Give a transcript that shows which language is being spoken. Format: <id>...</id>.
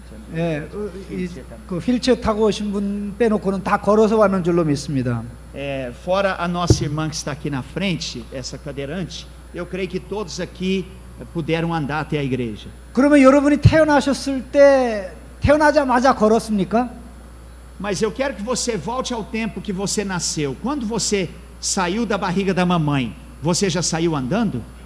<ko>그 휠체어 타고 오신 분 빼놓고는 다 걸어서 왔는 줄로 믿습니다.</ko> <pt>Fora a nossa irmã que está aqui na frente, essa cadeirante, eu creio que todos aqui puderam andar até a igreja.</pt> <ko>그러면 여러분이 태어나셨을 때 태어나자마자 걸었습니까?</ko> <pt>Mas eu quero que você volte ao tempo que você nasceu. Quando você saiu da barriga da mamãe, você já saiu andando?</pt>